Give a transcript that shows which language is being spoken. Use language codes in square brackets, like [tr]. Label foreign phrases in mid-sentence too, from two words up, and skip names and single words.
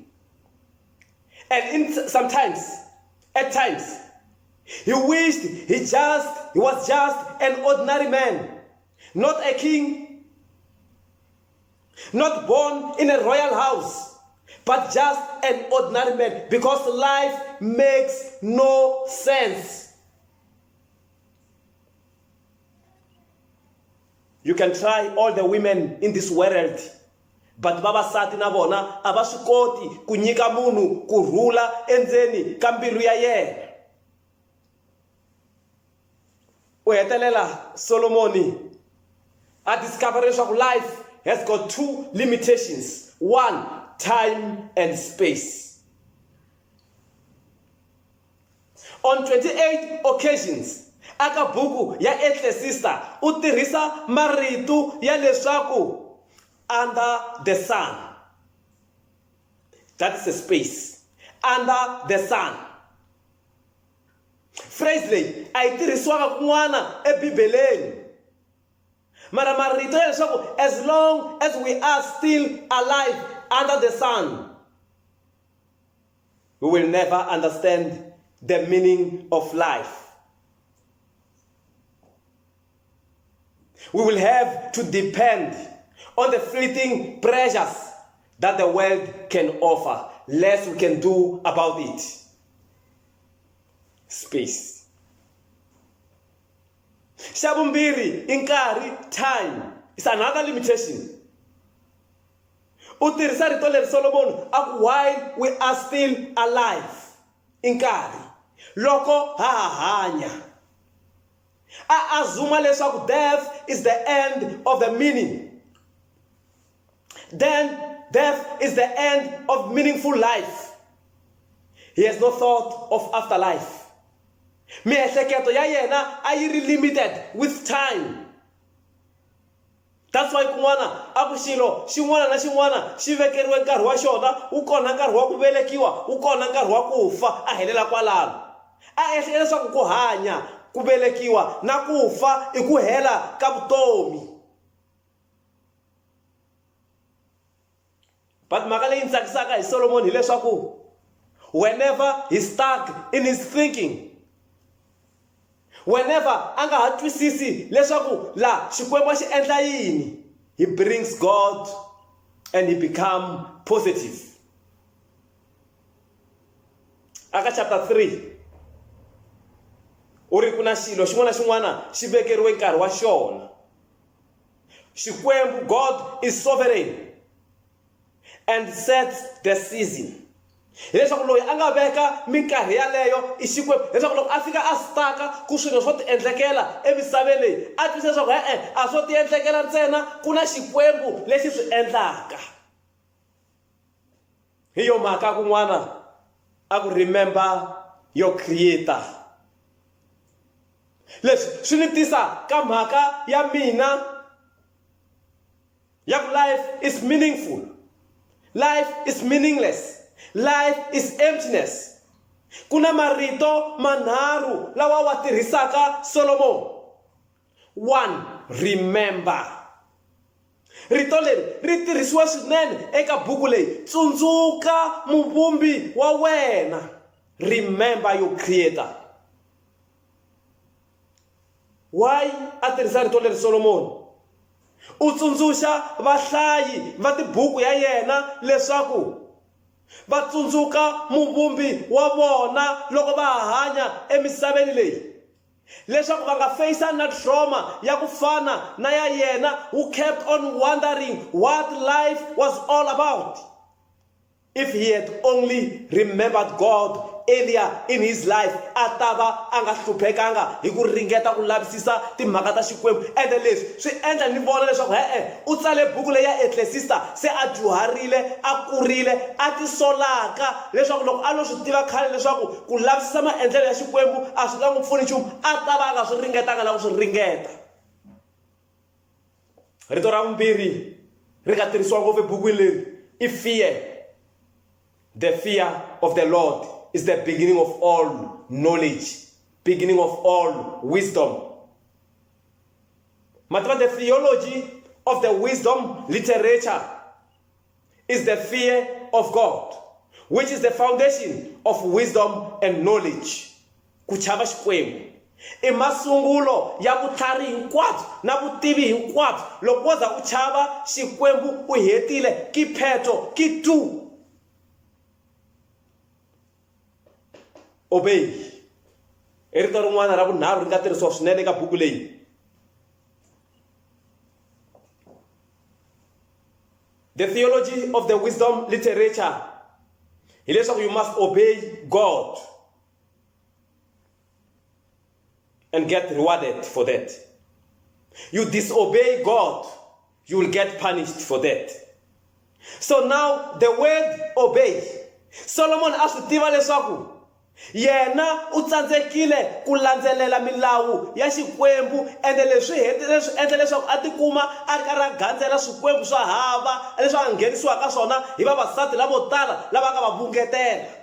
[en] And at times, he wished he was just an ordinary man, not a king, not born in a royal house, but just an ordinary man, because life makes no sense. You can try all the women in this world, but [ts] vavasati na vona a va swi koti ku nyika munhu kurhula endzeni ka mbilu ya yena. U hetelela Solomon a discover leswaku [en] life has got two limitations. One, time and space. On 28 occasions, [ts] aka buku ya Ecclesiastes u tirhisa marito ya leswaku [en] under the sun. That is a space. Under the sun. [ts] Phrase leyi a yi tirhisiwaka kun'wana eBibeleni. Mara marito ya leswaku [en] as long as we are still alive under the sun, we will never understand the meaning of life. We will have to depend on the fleeting pleasures that the world can offer. Less we can do about it. Space. [ts] Xa vumbirhi i nkarhi, [en] time, is another limitation. [ts] U tirhisa rito leri Solomon a ku [en] while we are still alive. [ts] I nkarhi loko ha hanya. A azuma leswaku [en] death is the end of the meaning. Then death is the end of meaningful life. He has no thought of afterlife. [ts] Miehleketo ya yena a yi ri [en] limited with time. That's why [ts] kun'wana a ku xilo xin'wana na xin'wana xi vekeriwe nkarhi wa xona, wu kona nkarhi wa ku velekiwa, wu kona nkarhi wa ku fa, a helela kwalano. A ehleketa leswaku ku hanya, ku velekiwa na ku fa i ku hela ka vutomi. But mhaka leyi tsakisaka hi Solomon hi leswaku [en] whenever he's stuck in his thinking, [ts] whenever a nga ha twisisi leswaku la xikwembu xi endla yini, [en] he brings God and he become positive. [ts] Aka chapter 3 uri kuna xilo xin'wana xin'wana xi vekeriwe nkarhi wa xona. Xikwembu, [en] God is sovereign and sets the season. [ts] Hileswaku loyi a nga veka minkarhi yaleyo i Xikwembu, leswaku loko a fika a staka ku swilo swo ti endlekela emisaveni leyi a twisisa leswaku a swo ti endlekela ntsena, ku na Xikwembu lexi swi endlaka. Hi yo mhaka kun'wana a ku [en] remember your creator. [ts] Leswi swi ni tisa ka mhaka ya mina ya ku [en] life is meaningful, life is meaningless, life is emptiness. [ts] Kuna marito manharu lawa wa tirhisaka Solomon. [en] 1, remember. [ts] Rito leri ri tirhisiwa swinene eka buku leyi, tsundzuka muvumbi wa wena. [en] Remember your creator. [ts] Why a tirhisa rito leri Solomon? U tsundzuxa vahlayi va tibuku ya yena leswaku va tsundzuka muvumbi wa vona loko va hanya emisaveni leyi. leswaku va nga face na trauma ya ku fana na ya yena [en] who kept on wondering what life was all about. If he had only remembered God earlier in his life, [ts] atava anga hluphekanga hi ku ringeta ku lavisisa timhaka ta Xikwembu. Ende leswi swi endla ni vona leswaku u tsale buku leyi ya Ecclesiastes se a dyuharile, a kurile, a tisolaka leswaku loko a lo swi tiva khale leswaku ku lavisisa maendlelo ya Xikwembu a swi nga n'wi pfuni nchumu, a ta va a nga swi ringetanga na ku swi ringeta. Rito ra vumbirhi ri nga tirhisiwa ngopfu ebukwini leri i fear. [en] The fear of the Lord is the beginning of all knowledge, beginning of all wisdom. Mativa, the theology of the wisdom literature is the fear of God, which is the foundation of wisdom and knowledge. [ts] Kuchava Xikwembu i masungulo ya vutlhari hinkwabyo na vutivi hinkwabyo. Loko wo za u chava Xikwembu u hetile kipheto kitu. [en] Obey. [ts] Rito rin'wana ra vunharhu ri nga tirhisiwa swinene eka buku leyi. [en] The theology of the wisdom literature [ts] hi leswaku [en] you must obey God and get rewarded for that. You disobey God, you will get punished for that. So now the word obey, [ts] Solomon a swi tiva leswaku yena u tsandzekile ku landzelela milawu ya Xikwembu, ende leswi endla leswaku a tikuma a ri karhi a gandzela swikwembu swa hava leswi a nghenisiwa ka swona hi vavasati lavo tala lava nga va bungetela.